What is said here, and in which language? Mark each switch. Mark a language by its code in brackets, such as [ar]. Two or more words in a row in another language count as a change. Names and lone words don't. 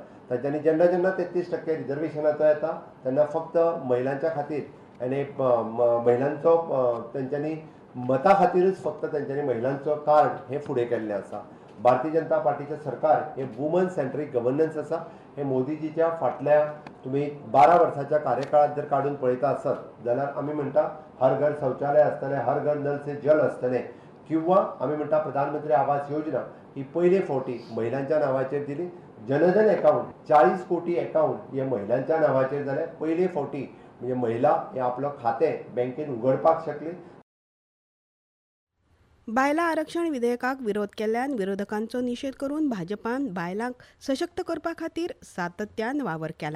[kok] तांच्यांनी जेन्ना 33% रिजर्वेशनाचो येता तेन्ना फक्त महिलांच्या खातीर आनी महिलांचो तेंच्यांनी मता खातीरच फक्त तेंच्यांनी महिलांचो कार्ड हे फुडें केल्लें आसा. भारतीय जनता पार्टीचें सरकार हे [en] woman centric governance [kok] आसा. हे मोदीजीच्या फाटल्या तुमी 12 वर्साच्या कार्यकाळात जर काडून पळयता आसत जाल्यार आमी म्हणटा हर घर शौचालय आसतलें, हर घर नल से जल आसतलें, किंवा आमी म्हणटा प्रधानमंत्री आवास योजना ही पयले फावटी महिलांच्या नांवाचेर दिली. जनधन अकाउंट 40 कोटी अकाउंट हे महिलांच्या नांवाचेर जाले. पयले फावटी म्हणजे महिला हे आपलं खातें बँकेन उगडपाक शकली. बायलां आरक्षण विधेयकाक विरोध केल्ल्यान विरोधकांचो निशेध करून भाजपान बायलांक सशक्त करपा खातीर सातत्यान वावर केला.